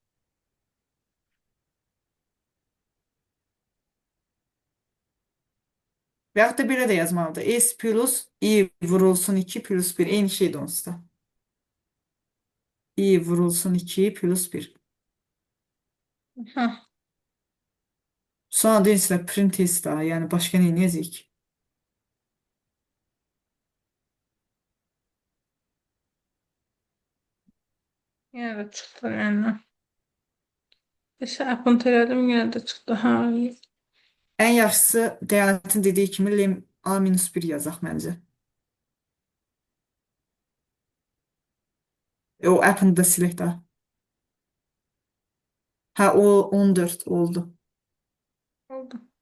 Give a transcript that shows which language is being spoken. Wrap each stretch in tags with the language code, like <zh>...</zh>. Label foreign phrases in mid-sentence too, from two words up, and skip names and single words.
<az>Və yaxud da belə də yazmalıdır. S plus I vurulsun 2 plus 1. Eyni şeydir onsuz da. I vurulsun 2 plus 1. Aha. Sonra da isə</az> <en>print test</en> <az>daha. Yəni başqa nə edəcəyik?</az> <tr>Yine de çıktı yani. İşte apıntı elədim, yine de çıktı. Ha.</tr> <az>Ən yaxşısı Dəyanətin dediyi kimi lem A-1 yazaq məncə. O app'ını da silək daha. Hə, o 14 oldu. Oldu.</az>